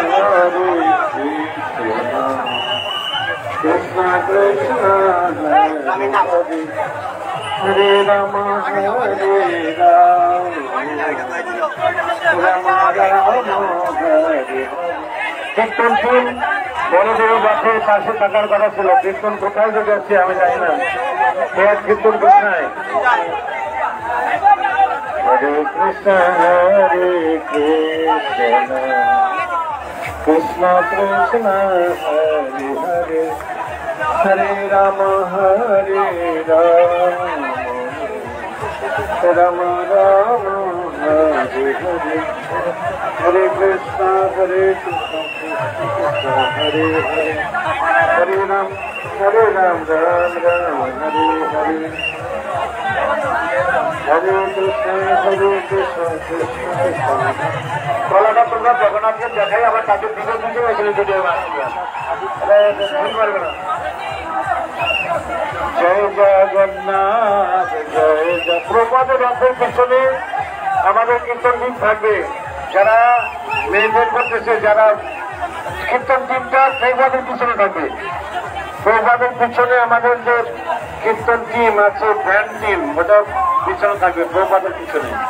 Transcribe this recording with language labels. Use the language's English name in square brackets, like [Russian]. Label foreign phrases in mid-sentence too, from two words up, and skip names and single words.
[Sanskrit] কৃষ্ণ কৃষ্ণ হরে রাম হরে রাম রাম রাম হরে [Bangla] কীর্তন টিম বড়দের বাসে পাশে থাকার কথা ছিল কীর্তন কোথায় থেকে আসছে আমি জানি না কীর্তন কোথায় [Sanskrit] हरे कृष्ण कृष्ण कृष्ण हरे हरे हरे राम हरे राम राम हरे हरे हरे कृष्ण कृष्ण हरे हरे हरे राम राम राम हरे हरे হরে কৃষ্ণ কৃষ্ণ কৃষ্ণ [Bangla] গলাটা তোমরা জগন্নাথকে দেখাই আবার তাদের দিকে দিকে এখানে ভিডিও পারবে না জয় জগন্নাথ জয় প্রপাদের রথের পিছনে আমাদের কীর্তন টিম থাকবে যারা মেনটেন করতেছে যারা কীর্তন টিমটা প্রপাদের পিছনে থাকবে প্রপাদের পিছনে আমাদের যে কীর্তন টিম আছে [English] band team [Bangla] ওটা পিছনে থাকবে প্রপাদের পিছনে